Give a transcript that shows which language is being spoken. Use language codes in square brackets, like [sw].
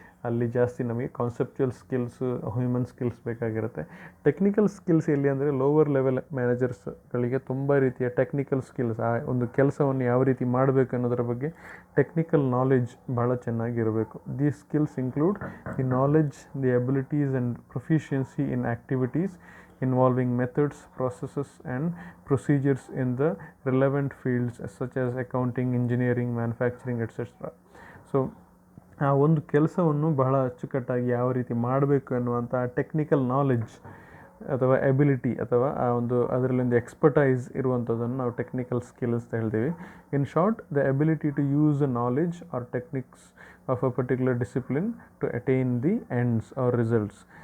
[kn] ಅಲ್ಲಿ ಜಾಸ್ತಿ ನಮಗೆ ಕಾನ್ಸೆಪ್ಚುವಲ್ ಸ್ಕಿಲ್ಸು, ಹ್ಯೂಮನ್ ಸ್ಕಿಲ್ಸ್ ಬೇಕಾಗಿರುತ್ತೆ. ಟೆಕ್ನಿಕಲ್ ಸ್ಕಿಲ್ಸ್ ಎಲ್ಲಿ ಅಂದರೆ ಲೋವರ್ ಲೆವೆಲ್ ಮ್ಯಾನೇಜರ್ಸ್ಗಳಿಗೆ ತುಂಬ ರೀತಿಯ ಟೆಕ್ನಿಕಲ್ ಸ್ಕಿಲ್ಸ್, ಆ ಒಂದು ಕೆಲಸವನ್ನು ಯಾವ ರೀತಿ ಮಾಡಬೇಕು ಅನ್ನೋದರ ಬಗ್ಗೆ ಟೆಕ್ನಿಕಲ್ ನಾಲೆಡ್ಜ್ ಭಾಳ ಚೆನ್ನಾಗಿರಬೇಕು. [en] These skills include the knowledge, the abilities and proficiency in activities involving methods, processes and procedures in the relevant fields such as accounting, engineering, manufacturing, etc. [kn] So ಆ ಒಂದು ಕೆಲಸವನ್ನು ಬಹಳ ಅಚ್ಚುಕಟ್ಟಾಗಿ ಯಾವ ರೀತಿ ಮಾಡಬೇಕು ಎನ್ನುವಂಥ ಟೆಕ್ನಿಕಲ್ ನಾಲೆಡ್ಜ್ ಅಥವಾ ಎಬಿಲಿಟಿ ಅಥವಾ ಆ ಒಂದು ಅದರಲ್ಲೊಂದು ಎಕ್ಸ್ಪರ್ಟೈಸ್ ಇರುವಂಥದ್ದನ್ನು ನಾವು ಟೆಕ್ನಿಕಲ್ ಸ್ಕಿಲ್ಸ್ ಅಂತ ಹೇಳ್ತೀವಿ. [en] In short, the ability to use the knowledge or techniques of a particular discipline to attain the ends or results.